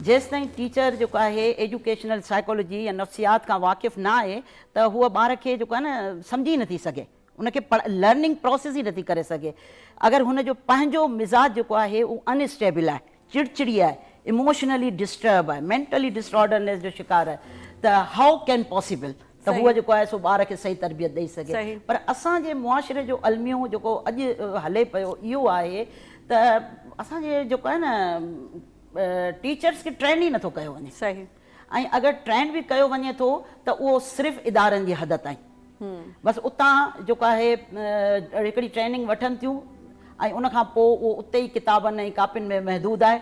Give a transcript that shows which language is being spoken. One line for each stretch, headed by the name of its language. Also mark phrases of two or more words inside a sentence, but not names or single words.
Sindhi: जेसि ताईं टीचर जेको आहे
English: educational psychology
Sindhi: या नफ़्सियात खां वाक़िफ़ु न आहे त हूअ ॿार खे जेको आहे न सम्झी नथी सघे, उनखे
English: learning process
Sindhi: ई नथी करे सघे। अगरि हुनजो पंहिंजो मिज़ाज जेको आहे उहो अनस्टेबल आहे, चिड़चिड़ी आहे,
English: emotionally disturb
Sindhi: आहे,
English: mentally disorderness
Sindhi: जो शिकार आहे, त
English: how can possible
Sindhi: त हूअ जेको आहे सो ॿार खे सही तरबियत ॾेई सघे। पर असांजे मुआशिरे जो अलमियो जेको अॼु हले पियो इहो आहे त असांजे जेको आहे न टीचर्स खे ट्रेन ई नथो कयो वञे। सही। ऐं अगरि ट्रेन बि कयो वञे थो त उहो सिर्फ़ु इदारनि जी हद ताईं, बसि उतां जेको आहे हिकिड़ी ट्रेनिंग वठनि थियूं ऐं उनखां पोइ उहो उते ई किताबनि ऐं कापियुनि में महदूद आहे।